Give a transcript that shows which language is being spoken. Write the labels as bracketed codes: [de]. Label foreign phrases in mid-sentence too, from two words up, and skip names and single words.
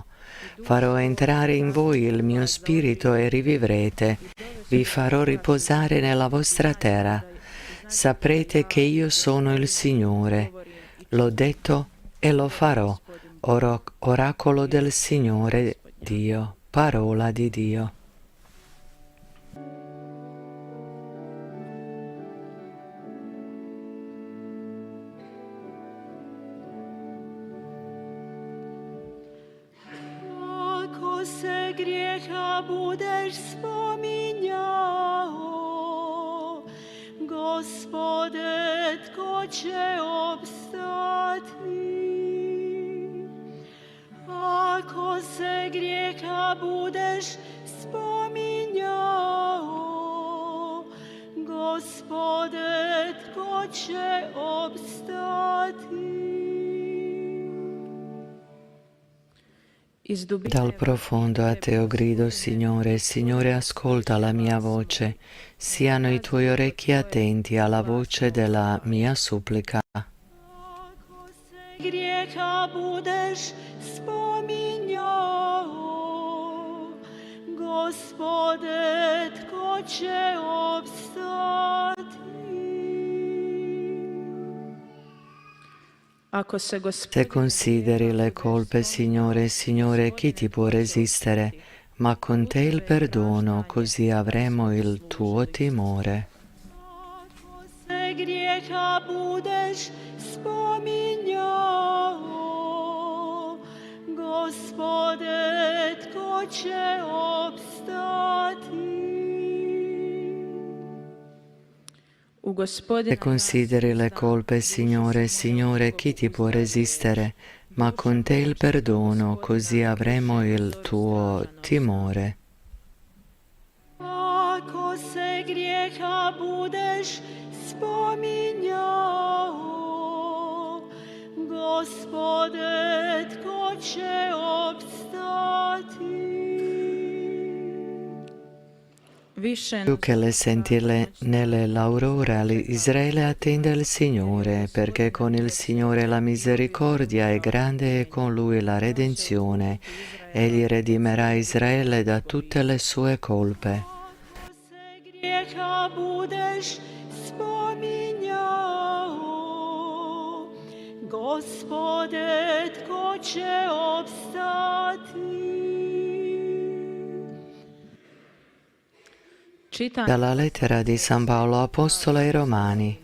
[it] Farò entrare in voi il mio spirito e rivivrete. Vi farò riposare nella vostra terra. Saprete che io sono il Signore. L'ho detto e lo farò. Oracolo del Signore Dio, parola di Dio. [hr] se grijeha budeš spominjao, Gospode, tko će opstati? Ako se grijeha budeš spominjao, Gospode, tko će opstati? [it] Dal profondo a te, o grido, Signore. Signore, ascolta la mia voce. Siano i tuoi orecchi attenti alla voce della mia supplica. [hr] Grijeha budeš spominjao, Gospode, tko će opstati? [it] Se consideri le colpe, Signore, Signore, chi ti può resistere? Ma con te il perdono, così avremo il tuo timore. [hr] Se grijeha budeš spominjao, Gospode, tko će opstati? [it] Se consideri le colpe, Signore, Signore, chi ti può resistere? Ma con te il perdono, così avremo il tuo timore. [hr] Ako se grijeha budeš spominjao, Gospode, tko će opstati? [it] Più che le sentille nell'aurora, Israele attende il Signore, perché con il Signore la misericordia è grande e con Lui la redenzione. Egli redimerà Israele da tutte le sue colpe. [hr] Se grijeha budeš spominjao, Gospode, tko će opstati? [it] Dalla lettera di San Paolo Apostolo ai Romani.